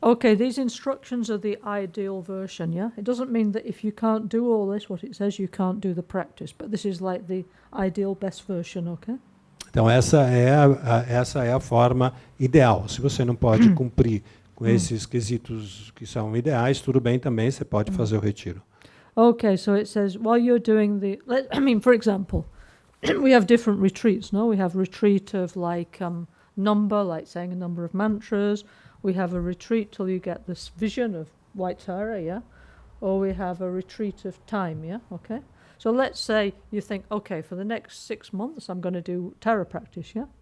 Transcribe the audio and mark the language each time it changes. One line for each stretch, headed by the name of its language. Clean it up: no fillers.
English: Okay, these instructions are the ideal version, yeah? It doesn't mean that if you can't do all this, what it says, you can't do the practice, but this is like the ideal best version, okay?
Portuguese: Então essa é a forma ideal. Se você não pode cumprir com esses quesitos que são ideais, tudo bem também, você pode fazer o retiro.
English: Okay, so it says, while you're doing for example, we have different retreats, no? We have retreat of like number, like saying a number of mantras. We have a retreat till you get this vision of White Tara, yeah? Or we have a retreat of time, yeah? Okay? So let's say you think, okay, for the next 6 months I'm going to do Tara practice, yeah?